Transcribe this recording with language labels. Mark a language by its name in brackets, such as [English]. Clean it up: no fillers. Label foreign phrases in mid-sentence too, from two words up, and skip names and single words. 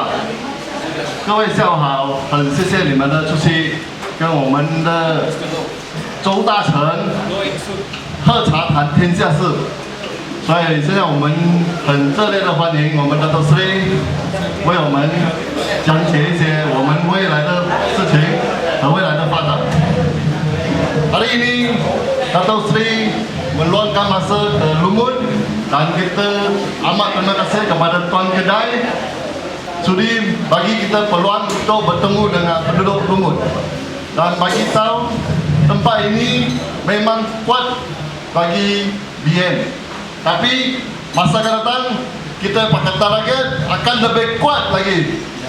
[Chinese] 各位下午好，很谢谢你们的出席，跟我们的周大成喝茶谈天下事。所以现在我们很热烈的欢迎我们的 Datuk Seri 为我们讲解一些我们未来的事情和未来的发展。 [Malay] Hari ini Datuk Seri meluangkan masa ke Lumut dan kita amat terima kasih kepada Tuan Kedai sudi bagi kita peluang untuk bertemu dengan penduduk Lumut dan bagi tahu tempat ini memang kuat bagi BN, tapi masa akan datang kita Pakatan Rakyat akan lebih kuat lagi.